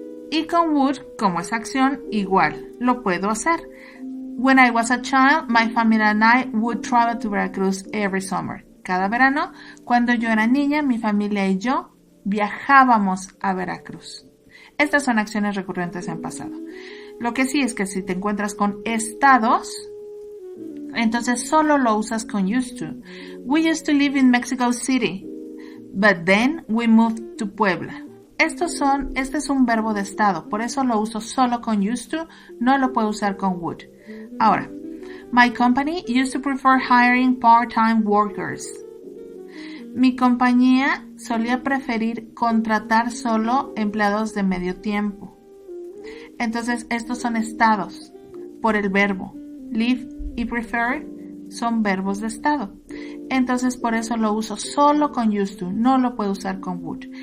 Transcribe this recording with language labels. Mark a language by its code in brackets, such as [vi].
[es] Y con would, como es acción, igual, lo puedo hacer. [en] When I was a child, my family and I would travel to Veracruz every summer. [es] Cada verano, cuando yo era niña, mi familia y yo viajábamos a Veracruz. Estas son acciones recurrentes en pasado. Lo que sí es que si te encuentras con estados, entonces solo lo usas con used to. [en] We used to live in Mexico City, but then we moved to Puebla. [es] Este es un verbo de estado, por eso lo uso solo con used to, no lo puedo usar con would. Ahora, [en] my company used to prefer hiring part-time workers. [es] Mi compañía solía preferir contratar solo empleados de medio tiempo. Entonces, estos son estados por el verbo. Live y prefer son verbos de estado. Entonces, por eso lo uso solo con used to, no lo puedo usar con would.